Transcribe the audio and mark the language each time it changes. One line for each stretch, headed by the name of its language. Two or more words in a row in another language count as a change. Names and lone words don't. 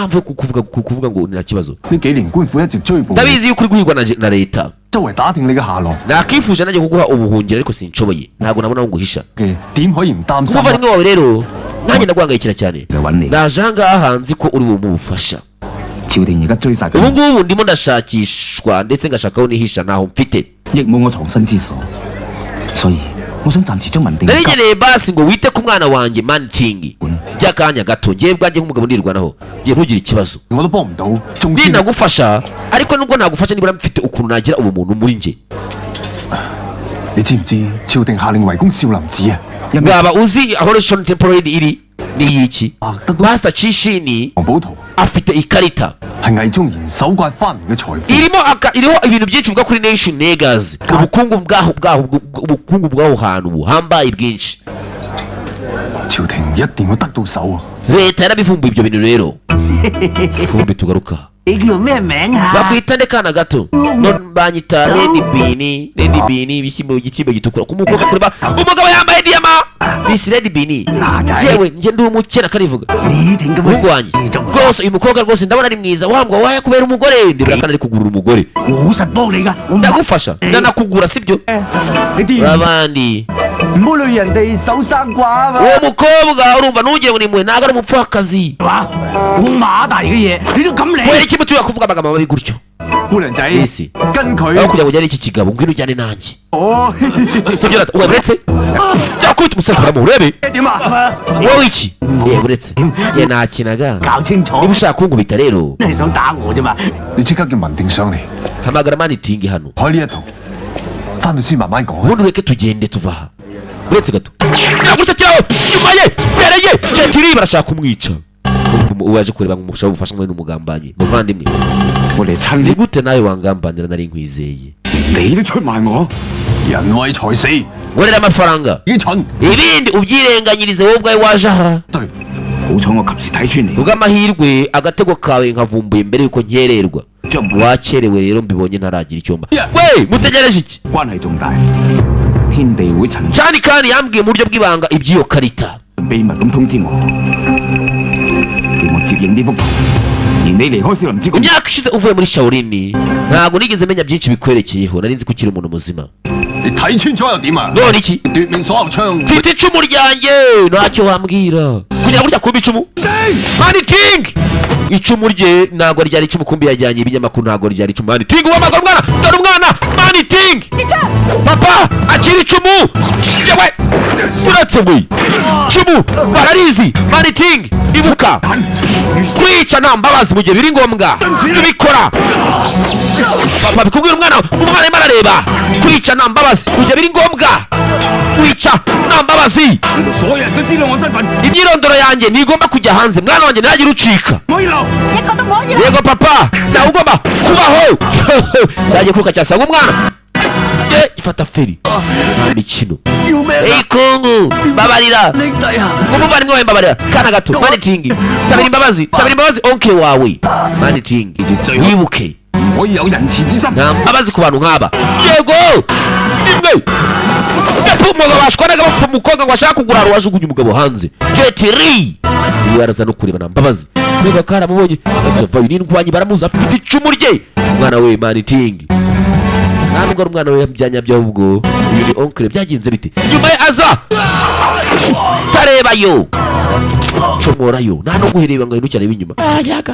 Kinyarwanda: mpamvu yo kuvuga ngo nta kibazo ndabizi yuko uri guhigwa na leta nakifuje nanjye kuguha ubuhungiro ariko sinshoboye ntabwo nabona aho nguhisha umuvandimwe wawe rero nanjye ndaguhangayikira cyane naje ahangaha nzi ko uri bumufasha ubu ngubu ndimo ndashakishwa ndetse ngashakaho nihisha ntaho mfite
Cantonese: 我想暫時將文定
Kinyarwanda: nari nkeneye basi ngo wite ku mwana wanjye Manting by'akanya gato ngiye bwanjye nk'umugabo ndirwanaho ngiye ntugire ikibazo
Cantonese: 我都幫唔到，仲
Kinyarwanda: ndi nagufasha ariko nubwo nagufasha nibura mfite ukuntu nagira ubumuntu muri njye
Cantonese: 你知唔知朝廷下令圍攻少林寺啊？因為
Kinyarwanda: waba uzi aho Rushon Temple iri ni iki
Cantonese: 啊得到 Master Chishini 黃寶圖
Kinyarwanda: afite ikarita
Cantonese: 係魏忠賢搜刮翻嚟嘅財富，
Kinyarwanda: iriho ibintu byinshi bivuga kuri Nation Negas ubukungu bw'aho hantu buhambaye bwinshi
Cantonese: 朝廷一定要得到手啊！
Kinyarwanda: leta yarabivumbuye ibyo bintu rero vumbi tugaruka
Cantonese: 你叫咩名啊？
Kinyarwanda: bakwita nde kana gato none banyita Lady Bean ibishyimbo igicimbo gitukura ku mukobwa kureba umugabo yambaye diyama bisi Lady Bean yewe nje ndi umukera karivuga
Cantonese: 你挺咁
Kinyarwanda: umuhungu wanjye
Cantonese: 嘅仲
Kinyarwanda: rwose uyu mukobwa rwose ndabona ari mwiza wambwa waya kubera umugore ndebera kandi ari kugurura umugore
Cantonese: 我實幫你㗎，我唔
Kinyarwanda: ndagufasha ndanakugura sibyo
Cantonese: 你啲
Kinyarwanda: abandi
Cantonese: 唔好累人哋守生寡啊嘛，
Kinyarwanda: uwo mukobwa urumva ntugire ngo ni mwe ntabwo ari umupfakazi
Cantonese: 係嘛？我馬大嘅嘢你都咁
Kinyarwanda: kubera
Cantonese: 理，
Kinyarwanda: iki mutuye kuvuga amagambo mabi gutyo
Cantonese: 姑娘仔
Kinyarwanda: Isi
Cantonese: 跟
Kinyarwanda: aho
Cantonese: 佢
Kinyarwanda: kugira ngo ujyane iki kigabo ngwino ujyane nanjye 哦 sibyo rata uretse jya kwita umusaza uramurebe
Cantonese: 點啊？
Kinyarwanda: wowe iki yewe uretse ye nakinaga
Cantonese: 搞清楚，
Kinyarwanda: niba ushaka kunkubita rero
Cantonese: 你係想打我啫嘛？你即刻叫文定上嚟，
Kinyarwanda: hamagara Manting hano
Cantonese: 開呢一套，翻去先慢慢講。
Kinyarwanda: ubundi ureke tugende tuva aha uretse gato yagurutse kiraho nyuma ye mbere ye Jetiri barashaka kumwica uwo yaje kureba ngo umushaka ubufasha mwe n'umugambanyi muvandimwe
Cantonese: 我哋親
Kinyarwanda: ni gute nawe wangambanira nari nkwizeye
Cantonese: 你都出賣我，人為財死，已
Kinyarwanda: nkorera amafaranga
Cantonese: 經蠢。
Kinyarwanda: ibindi ubyirenganyirize wowe ubwawe waje aha
Cantonese: 對，好彩我及時睇穿你，
Kinyarwanda: ubw'amahirwe agatego kawe nkavumbuye mbere yuko nkererwa wakerewe rero mbibonye ntaragira icyomba we mutegereje iki
Cantonese: 關係重大，天地會陳
Kinyarwanda: Shani kandi yambwiye mu buryo bw'ibanga iby'iyo karita
Cantonese: 秘密咁通知我，叫我接應呢幅圖，而你離開少林寺咁，
Kinyarwanda: imyaka ishize uvuye muri Shaolin ntabwo nigeze menya byinshi bikwerekeyeho nari nzi ko ukiri umuntu muzima
Cantonese: 你睇穿咗又點啊？
Kinyarwanda: none iki
Cantonese: 奪命所有槍，
Kinyarwanda: mfite icumu ryanjye ntacyo wambwira kugira gutya kumba icumu Manting icumu rye ntabwo ryari icumu kumbi yajyanye ibinyamakuru ntabwo ryari icumu Manting wamagara umwana dore umwana Manting papa akiri icumu yewe uretse we icumu bararizi Manting ibuka kwica nta mbabazi mu gihe biri ngombwa tubikora papa bikubwira umwana arimo arareba kwica nta mbabazi mu gihe biri ngombwa wica nta mbabazi
Cantonese: 所有人都知道我身份，
Kinyarwanda: imyirondoro yanjye ntigomba kujya hanze mwana wanjye ntagire ucika
Cantonese: 唔可以留。一個都唔可以啦。
Kinyarwanda: yego papa nawe ugomba kubaho cyagiye kuruka cyasanga umwana ye gifata feri nta mikino
Cantonese: 要咩
Kinyarwanda: eyi kungu babarira
Cantonese: 兄弟啊！
Kinyarwanda: umuvandimwe wawe mbabarira kana gato Manting sabira imbabazi onke wawe Manting wibuke
Cantonese: 唔可以有仁慈之心。
Kinyarwanda: nta mbabazi ku bantu nk'aba yego imwe yapfa umugabo bashwanaga bapfa umukobwa ngo ashaka kugura wajugunye umugabo hanze Jetiri ubu yaraza no kureba nta mbabazi niba karamubonye vayo n'indwanyi baramuzi afite icumu rye umwana we Manting nta nubwo ari umwana we byanyabyo ahubwo uyu ni onkle byagenze bite nyuma ye aza tarebayo comorayo nta no guhireba ngo ahindukire arebe inyuma yaga